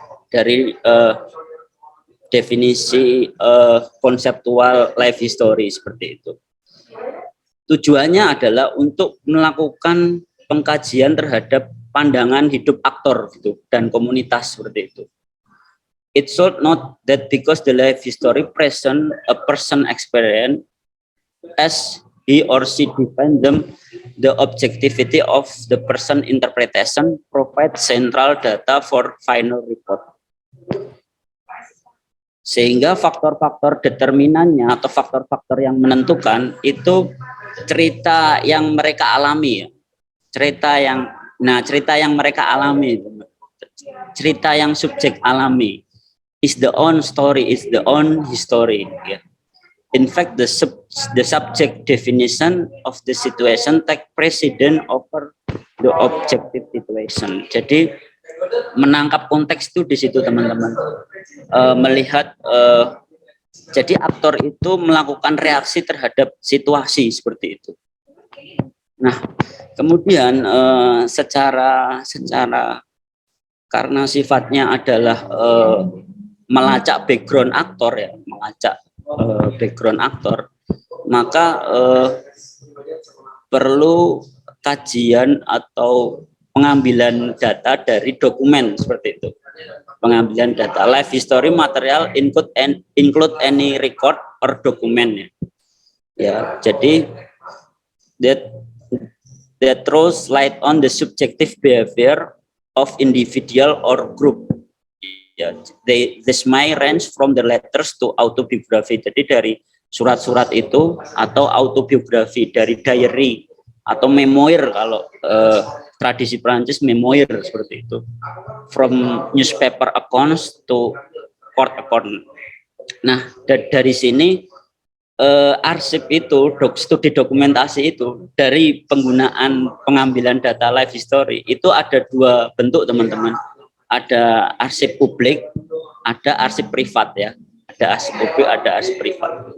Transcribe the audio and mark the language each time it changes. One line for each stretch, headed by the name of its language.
Indonesian: Dari definisi konseptual life history seperti itu. Tujuannya adalah untuk melakukan pengkajian terhadap pandangan hidup aktor gitu, dan komunitas seperti itu.
English: It should not that because the life history present a person experience as he or she define them, the objectivity of the person interpretation provide central data for final report.
Indonesian: Sehingga faktor-faktor determinannya atau faktor-faktor yang menentukan itu cerita yang mereka alami, cerita yang mereka alami, cerita yang subjek alami,
English: is the own story, is the own history. Yeah. In fact, the subject definition of the situation take precedent over the objective situation.
Indonesian: Jadi menangkap konteks itu di situ teman-teman. Melihat jadi aktor itu melakukan reaksi terhadap situasi seperti itu. Nah, kemudian secara karena sifatnya adalah melacak background aktor ya, melacak background aktor, maka perlu kajian atau pengambilan data dari dokumen seperti itu. Pengambilan data
English: life history material include any record or document ya. Jadi that throws light on the subjective behavior of individual or group.
Indonesian: Ya,
English: this may range from the letters to autobiography.
Indonesian: Jadi dari surat-surat itu atau autobiografi, dari diary atau memoir kalau tradisi Prancis memoir seperti itu.
English: From newspaper accounts to court account.
Indonesian: Nah, dari sini arsip itu, studi dokumentasi itu dari penggunaan pengambilan data life history itu ada dua bentuk teman-teman. Ada arsip publik, ada arsip privat ya. Ada arsip publik, ada arsip privat.